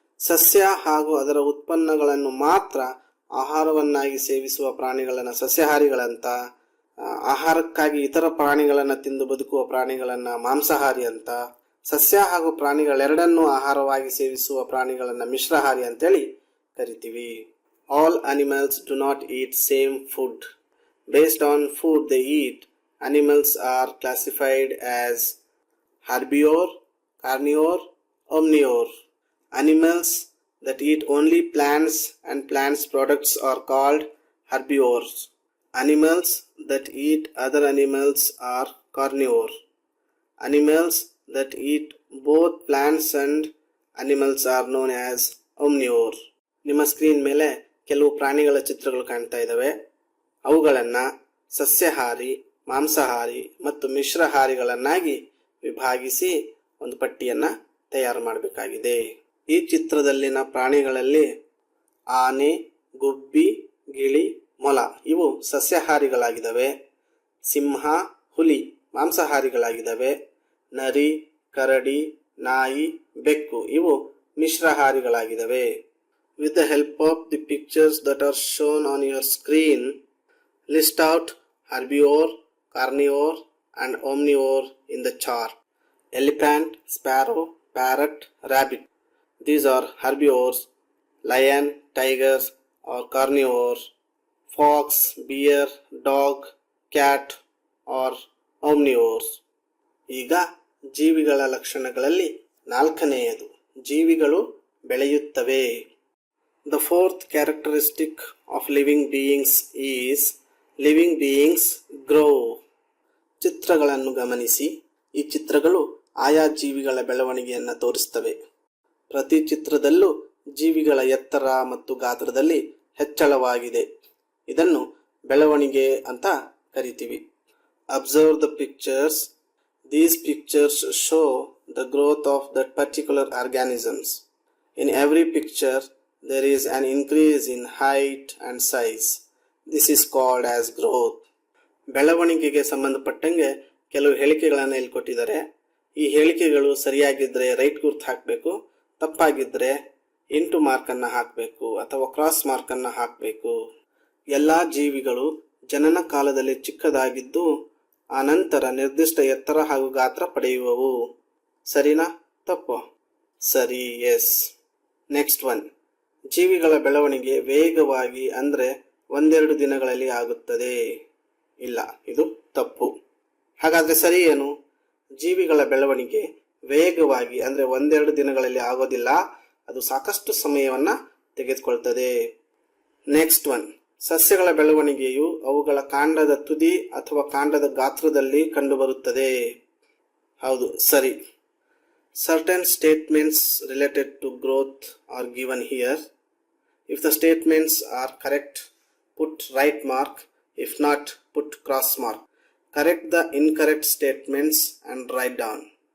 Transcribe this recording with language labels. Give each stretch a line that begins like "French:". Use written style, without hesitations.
Kannada: ಸಸ್ಯ ಹಾಗೂ ಅದರ ಉತ್ಪನ್ನಗಳನ್ನು ಮಾತ್ರ ಆಹಾರವನ್ನಾಗಿ ಸೇವಿಸುವ ಪ್ರಾಣಿಗಳನ್ನು ಸಸ್ಯಾಹಾರಿಗಳಂತ, ಆಹಾರಕ್ಕಾಗಿ ಇತರ ಪ್ರಾಣಿಗಳನ್ನು ತಿಂದು ಬದುಕುವ ಪ್ರಾಣಿಗಳನ್ನು ಮಾಂಸಾಹಾರಿ ಅಂತ, ಸಸ್ಯ ಹಾಗೂ ಪ್ರಾಣಿಗಳೆರಡನ್ನೂ ಆಹಾರವಾಗಿ ಸೇವಿಸುವ ಪ್ರಾಣಿಗಳನ್ನು ಮಿಶ್ರಹಾರಿ ಅಂತೇಳಿ ಕರಿತೀವಿ.
English: All animals do not eat same food. Based on food they eat, animals are classified as herbivore, carnivore, omnivore. Animals that eat only plants and plants products are called herbivores. Animals that eat other animals are carnivore. Animals that eat both plants and animals are known as omnivore.
Kannada: ನಿಮ್ಮ screen ಮೇಲೆ ಕೆಲವು ಪ್ರಾಣಿಗಳ ಚಿತ್ರಗಳು ಕಾಣ್ತಾ ಇದ್ದಾವೆ. ಅವುಗಳನ್ನು ಸಸ್ಯಾಹಾರಿ, ಮಾಂಸಾಹಾರಿ ಮತ್ತು ಮಿಶ್ರಹಾರಿಗಳನ್ನಾಗಿ ವಿಭಾಗಿಸಿ ಒಂದು ಪಟ್ಟಿಯನ್ನು ತಯಾರು ಮಾಡಬೇಕಾಗಿದೆ. ಈ ಚಿತ್ರದಲ್ಲಿನ ಪ್ರಾಣಿಗಳಲ್ಲಿ ಆನೆ, ಗುಬ್ಬಿ, ಗಿಳಿ, ಮೊಲ ಇವು ಸಸ್ಯಾಹಾರಿಗಳಾಗಿದ್ದಾವೆ. ಸಿಂಹ, ಹುಲಿ ಮಾಂಸಾಹಾರಿಗಳಾಗಿದ್ದಾವೆ. ನರಿ, ಕರಡಿ, ನಾಯಿ, ಬೆಕ್ಕು ಇವು ಮಿಶ್ರಹಾರಿಗಳಾಗಿದ್ದಾವೆ.
English: With the help of the pictures that are shown on your screen, list out herbivore, carnivore and omnivore in the chart. Elephant, sparrow, parrot, rabbit. These are herbivores. Lion, tigers are carnivores. Fox, bear, dog, cat are omnivores.
Kannada: ಈಗ ಜೀವಿಗಳ ಲಕ್ಷಣಗಳಲ್ಲಿ ನಾಲ್ಕನೆಯದು, ಜೀವಿಗಳು ಬೆಳೆಯುತ್ತವೆ.
English: The fourth characteristic of living beings is living beings grow.
Kannada: ಚಿತ್ರಗಳನ್ನು ಗಮನಿಸಿ. ಈ ಚಿತ್ರಗಳು ಆಯಾ ಜೀವಿಗಳ ಬೆಳವಣಿಗೆಯನ್ನು ತೋರಿಸ್ತವೆ. ಪ್ರತಿ ಚಿತ್ರದಲ್ಲೂ ಜೀವಿಗಳ ಎತ್ತರ ಮತ್ತು ಗಾತ್ರದಲ್ಲಿ ಹೆಚ್ಚಳವಾಗಿದೆ. ಇದನ್ನು ಬೆಳವಣಿಗೆ ಅಂತ ಕರಿತೀವಿ.
English: Observe the pictures. These pictures show the growth of that particular organisms. In every picture there is an increase in height and size. This is called as growth.
Kannada: ಬೆಳವಣಿಗೆಗೆ ಸಂಬಂಧಪಟ್ಟಂಗೆ ಕೆಲವು ಹೇಳಿಕೆಗಳನ್ನು ಇಲ್ಲಿ ಕೊಟ್ಟಿದ್ದಾರೆ. ಈ ಹೇಳಿಕೆಗಳು ಸರಿಯಾಗಿದ್ದರೆ ರೈಟ್ ಗುರ್ತು ಹಾಕಬೇಕು, ತಪ್ಪಾಗಿದ್ದರೆ ಇಂಟು ಮಾರ್ಕನ್ನು ಹಾಕಬೇಕು ಅಥವಾ ಕ್ರಾಸ್ ಮಾರ್ಕನ್ನು ಹಾಕಬೇಕು. ಎಲ್ಲ ಜೀವಿಗಳು ಜನನ ಕಾಲದಲ್ಲಿ ಚಿಕ್ಕದಾಗಿದ್ದು ಆನಂತರ ನಿರ್ದಿಷ್ಟ ಎತ್ತರ ಹಾಗೂ ಗಾತ್ರ ಪಡೆಯುವವು. ಸರಿನಾ ತಪ್ಪು? ಸರಿ, ಎಸ್.
English: next one,
Kannada: ಜೀವಿಗಳ ಬೆಳವಣಿಗೆ ವೇಗವಾಗಿ ಅಂದರೆ 1-2 ದಿನಗಳಲ್ಲಿ ಆಗುತ್ತದೆ. ಇಲ್ಲ, ಇದು ತಪ್ಪು. ಹಾಗಾದರೆ ಸರಿ ಏನು? ಜೀವಿಗಳ ಬೆಳವಣಿಗೆ ವೇಗವಾಗಿ ಅಂದರೆ 1-2 ದಿನಗಳಲ್ಲಿ ಆಗೋದಿಲ್ಲ, ಅದು ಸಾಕಷ್ಟು ಸಮಯವನ್ನು ತೆಗೆದುಕೊಳ್ತದೆ.
English: next one,
Kannada: ಸಸ್ಯಗಳ ಬೆಳವಣಿಗೆಯು ಅವುಗಳ ಕಾಂಡದ ತುದಿ ಅಥವಾ ಕಾಂಡದ ಗಾತ್ರದಲ್ಲಿ ಕಂಡುಬರುತ್ತದೆ. ಹೌದು, ಸರಿ.
English: Certain statements related to growth are given here. If the statements are correct, put right mark. If not, put cross mark. Correct the incorrect statements and write down.